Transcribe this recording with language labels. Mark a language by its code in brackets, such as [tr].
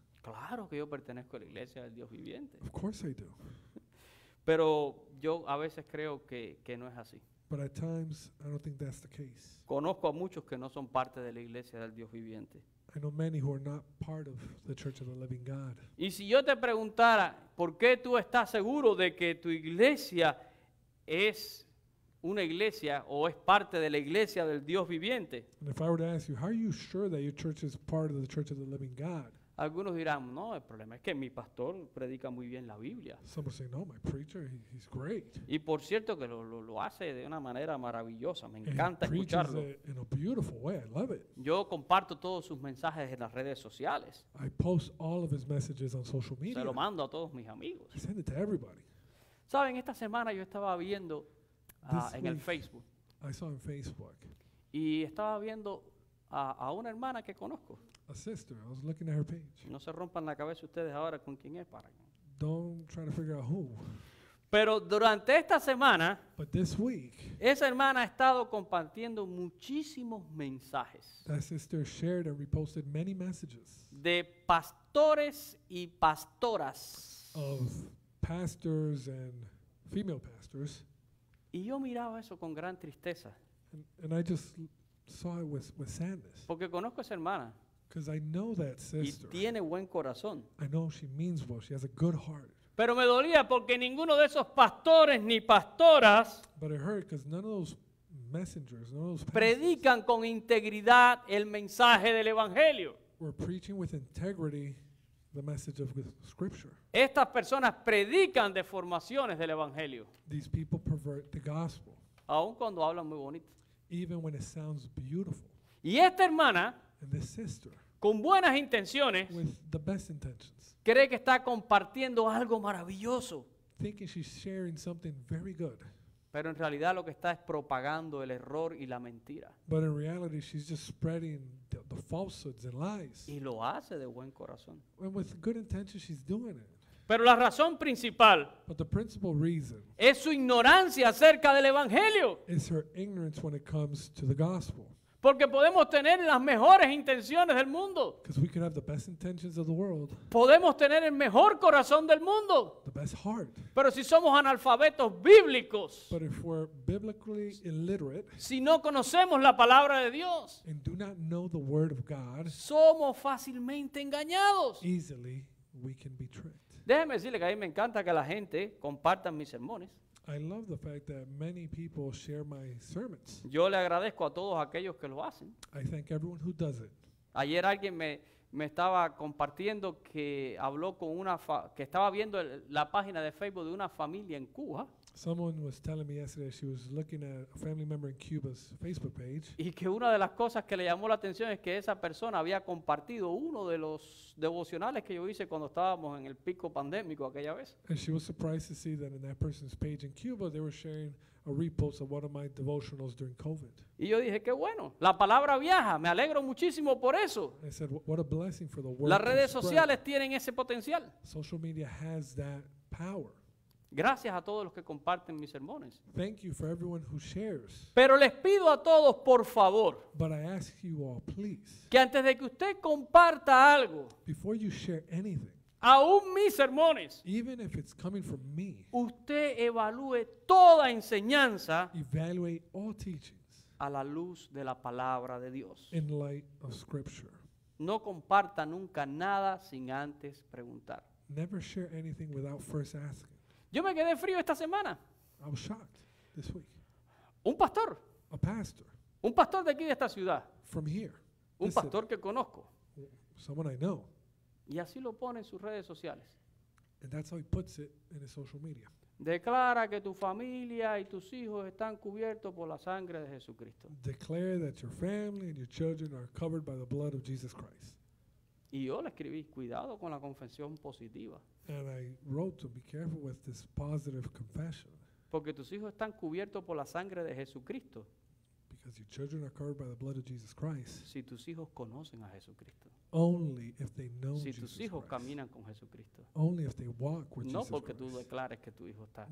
[es] Claro que yo pertenezco a la iglesia del Dios viviente. [en] of course I do. [es] Pero yo a veces creo que no es así. [en] But at times, I don't think that's the case. [es] Conozco a muchos que no son parte de la iglesia del Dios viviente. [en] I know many who are not part of the church of the living God. [es] Y si yo te preguntara, ¿por qué tú estás seguro de que tu iglesia es una iglesia o es parte de la iglesia del Dios viviente? [en] And if I were to ask you, how are you sure that your church is part of the church of the living God? [es] Algunos dirán, no, el problema es que mi pastor predica muy bien la Biblia. [en] Some are saying, no, my preacher, he's great. [es] Y por cierto que lo hace de una manera maravillosa, me [en] And he [es] encanta [en] preaches [es] escucharlo. [en] it in a beautiful way. I love it. [es] Yo comparto todos sus mensajes en las redes sociales. [en] I post all of his messages on social [es] Se [en] media. [es] lo mando a todos mis amigos. [en] I send it to everybody. [es] Saben, esta semana yo estaba viendo [en] This [es] en el [en] week. [es] Facebook [en] I saw on Facebook [es] y estaba viendo a una hermana que conozco. [en] a sister. I was looking at her page. [es] No se rompan la cabeza ustedes ahora con quién es para que- [en] Don't try to figure out who. [es] Pero durante esta semana, [en] But this week, [es] esa hermana ha estado compartiendo muchísimos mensajes [en] that sister shared and reposted many messages [es] de pastores y pastoras. [en] of pastors and female pastors. [es] Y yo miraba eso con gran tristeza, [en] And I just saw it with sadness. [es] porque conozco a esa hermana [en] Because I know that [es] y [en] sister. [es] tiene buen corazón. [en] I know she means well. She has a good heart. [es] Pero me dolía porque ninguno de esos pastores ni pastoras [en] But it hurt because none of those messengers, none of those pastors [es] predican con integridad el mensaje del Evangelio. [en] were preaching with integrity the message of the Scripture. [es] Estas personas predican deformaciones del Evangelio, [en] These people pervert the gospel, [es] aun cuando hablan muy bonito. [en] even when it sounds beautiful. [es] Y esta hermana, [en] And this sister, [es] con buenas intenciones, [en] with the best intentions, [es] cree que está compartiendo algo maravilloso, [en] thinking she's sharing something very good. [es] pero en realidad lo que está es propagando el error y la mentira. [en] But in reality, she's just spreading the falsehoods and lies. [es] Y lo hace de buen corazón. [en] And with good intentions, she's doing it. [es] Pero la razón principal [en] But the principal reason [es] es su ignorancia acerca del Evangelio. [en] is her ignorance when it comes to the gospel. [es] Porque podemos tener las mejores intenciones del mundo. [en] Because we could have the best intentions of the world, [es] Podemos tener el mejor corazón del mundo. [en] the best heart. [es] Pero si somos analfabetos bíblicos, [en] But if we're biblically illiterate [es] si no conocemos la palabra de Dios, [en] and do not know the word of God, [es] somos fácilmente engañados. [en] easily we can be tricked. [es] Déjeme decirle que a mí me encanta que la gente comparta mis sermones. [en] I love the fact that many people share my sermons. [es] Yo le agradezco a todos aquellos que lo hacen. [en] I thank everyone who does it. [es] Ayer alguien me estaba compartiendo que habló con que estaba viendo la página de Facebook de una familia en Cuba [en] Someone was telling me yesterday she was looking at a family member in Cuba's Facebook page, [es] y que una de las cosas que le llamó la atención es que esa persona había compartido uno de los devocionales que yo hice cuando estábamos en el pico pandémico aquella vez. [en] and she was surprised to see that in that person's page in Cuba they were sharing a repost of one of my devotionals during COVID. [es] Y yo dije, qué bueno, la palabra viaja, me alegro muchísimo por eso. [en] I said, what a blessing for the word. [es] Las [en] to [es] redes [en] spread." [es] sociales tienen ese potencial. [en] Social media has that power. [es] Gracias a todos los que comparten mis sermones. [en] Thank you for everyone who shares. [es] Pero les pido a todos, por favor, [en] But I ask you all, please, [es] que antes de que usted comparta algo, [en] before you share anything, [es] aún mis sermones, [en] even if it's coming from me, [es] usted evalúe toda enseñanza [en] evaluate all teachings [es] a la luz de la palabra de Dios. [en] in light of Scripture. [es] No comparta nunca nada sin antes preguntar. [en] Never share anything without first asking. [es] Yo me quedé frío esta semana. [en] I was shocked this week. [es] Un pastor de aquí de esta ciudad, [en] from here, [es] un [en] this city, [es] pastor que conozco, [en] someone I know, [es] y así lo pone en sus redes sociales. [en] and that's how he puts it in his social media. [es] Declara que tu familia y tus hijos están cubiertos por la sangre de Jesucristo. [en] Declare that your family and your children are covered by the blood of Jesus Christ. [es] Y yo le escribí, cuidado con la confesión positiva, [en] And I wrote to be careful with this positive confession, [es] porque tus hijos están cubiertos por la sangre de Jesucristo [en] because your children are covered by the blood of Jesus Christ [es] si tus hijos conocen a Jesucristo, [en] only if they know [es] si [en] Jesus [es] tus hijos [en] Christ. [es] caminan con Jesucristo. [en] Only if they walk with [es] No [en] Jesus [es] porque tú [en] Christ. [es] declares que tu hijo está.